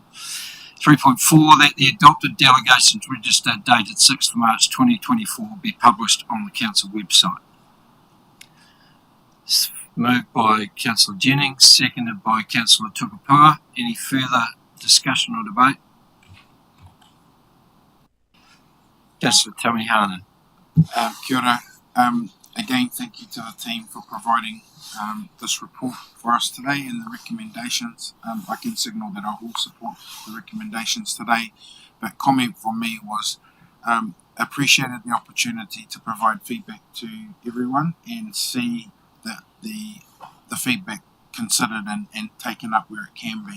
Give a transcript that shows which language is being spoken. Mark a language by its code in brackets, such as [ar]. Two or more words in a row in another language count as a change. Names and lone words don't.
[en] 3.4, that the adopted delegations register dated 6th of March 2024 be published on the Council website. Moved by Councillor Jennings, seconded by Councillor Tukapua. Any further discussion or debate? Councillor Tamihana. [mi] Kia ora. [en] Again, thank you to the team for providing this report for us today and the recommendations. I can signal that I will support the recommendations today, but comment from me was appreciated the opportunity to provide feedback to everyone and see that the feedback considered and taken up where it can be.